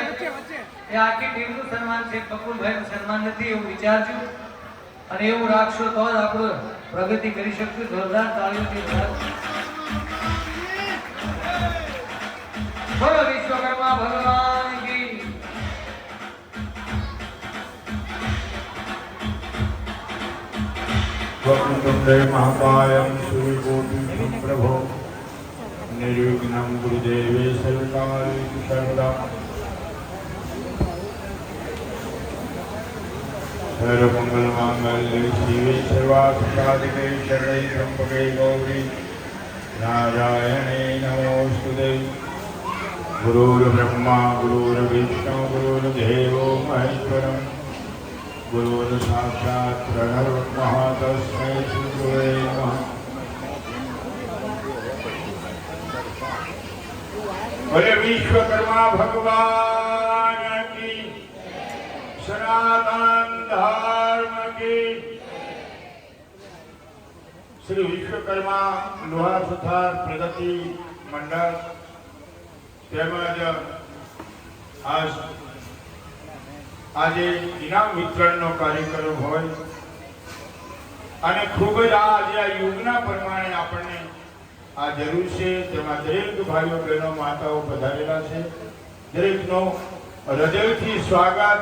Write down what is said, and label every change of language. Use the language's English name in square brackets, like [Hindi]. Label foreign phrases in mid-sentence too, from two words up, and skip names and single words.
[Gujarati] એ આખી ટીમનું સન્માન છે, બકુલભાઈનું સન્માન નથી એવું વિચારજો અને એવું રાખશો તો જ આપણે પ્રગતિ કરી શકશું. જોરદાર તાળીઓથી વધારે. [Hindi] बोलो विश्वकर्मा भगवान की. [Sanskrit] वक्रतुण्डे महाकायं सूर्यकोटिं प्रभो निर्विघ्नं गुरुदेवे सर्वकार्येषु सर्वदा सर्वमङ्गलमाङ्गल्ये शिवे सर्वार्थसाधिके शरणे त्र्यम्बके गौरी नारायणे नमोऽस्तुते. गुरुर्ब्रह्मा गुरुर्विष्णु गुरुर्देवो महेश्वरम् गुरुर् साक्षात् प्रणवः तस्मै श्री गुरवे नमः. [Hindi] बोले विश्वकर्मा भगवान की, सनातन धर्म की. [Gujarati] श्री विश्वकर्मा लोहार सुथार प्रगति मंडल તેમજ આજે ઇનામ વિતરણનો કાર્યક્રમ હોય અને ખૂબ જ આજે આ યુગના પ્રમાણે આપણને આ જરૂર છે. તેમાં દરેક ભાઈઓ બહેનો માતાઓ પધારેલા છે. દરેકનો હૃદયથી સ્વાગત.